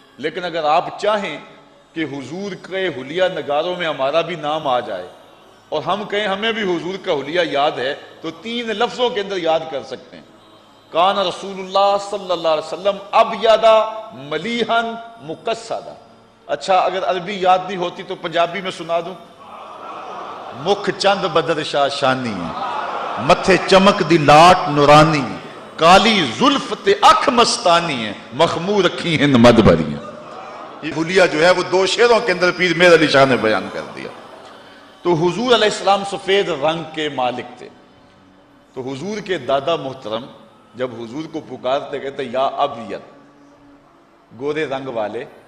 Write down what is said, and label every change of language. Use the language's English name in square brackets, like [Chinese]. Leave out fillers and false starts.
[Urdu] لیکن اگر آپ چاہیں کہ حضور کے حلیہ نگاروں میں ہمارا بھی نام آ جائے اور ہم کہیں ہمیں بھی حضور کا حلیہ یاد ہے، تو 3 لفظوں کے اندر یاد کر سکتے ہیں. [Arabic] کان رسول اللہ صلی اللہ علیہ وسلم ابیض ملیحن مقصدا. [Urdu] اچھا اگر عربی یاد نہیں ہوتی تو پنجابی میں سنا دوں. [Punjabi] مکھ چند بدر شاہ شانی، متھے چمک دی لاٹ نورانی، کالی زلف تے اکھ مستانی ہے، مخمور رکھی ہند مد بھری. [Urdu] یہ حلیہ جو ہے وہ 2 شعروں کے اندر پیر میر علی شاہ نے بیان کر دیا. تو حضور علیہ السلام سفید رنگ کے مالک تھے. تو حضور کے دادا محترم جب حضور کو پکارتے کہتے [Arabic] یا ابیض، [Urdu] گورے رنگ والے،